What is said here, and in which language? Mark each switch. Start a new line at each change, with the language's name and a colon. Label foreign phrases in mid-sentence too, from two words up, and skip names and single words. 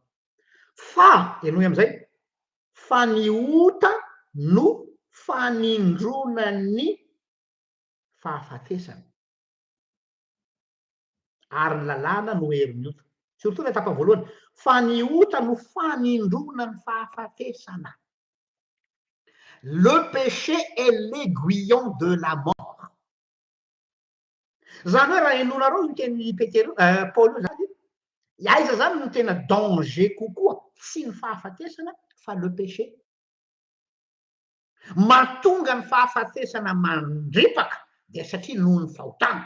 Malagasy: Fa enoy amizay, fa ny ota no fanindronany fahafatesana. Ary ny lalàna no herin'ny ota. Surtout le tapa voalohany, fa ny ota no fanindronany fahafatesana.
French: Le péché est l'aiguillon de la mort.
Malagasy: Zany hoe raha enonareo ny teny Paul io zany, aiza zany no tena danger kokoa sy ny fahafatesana fa
French: le péché.
Malagasy: Mahatonga ny fahafatesana mandripaka dia satria noho ny fahotana.